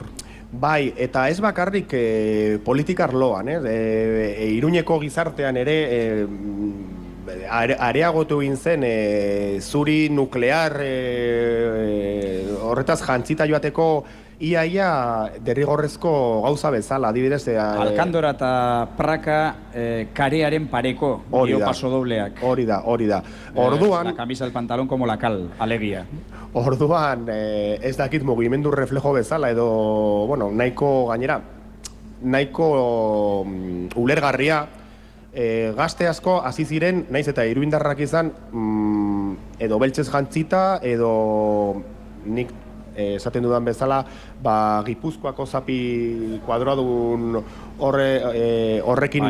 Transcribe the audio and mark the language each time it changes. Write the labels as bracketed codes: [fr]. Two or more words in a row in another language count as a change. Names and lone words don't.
[eu] Bai, eta ez bakarrik politika arloan, Iruñeko gizartean ere areagotu egin zen zuri nuklear horretaz jantzita joateko ia derrigorrezko gauza bezala, adibidez... Alkandora eta Praka karearen pareko, paso dobleak. Hori da. Orduan... [es] La camisa del pantalón como la cal, [eu] alegia. Orduan, ez dakit mugimendu reflejo bezala, edo, nahiko gainera, nahiko ulergarria, gazte asko hasi ziren, naiz eta iruindarrak izan, edo beltzez jantzita, edo nik esaten dudan bezala, Gipuzkoako zapi kuadrodun horrekin...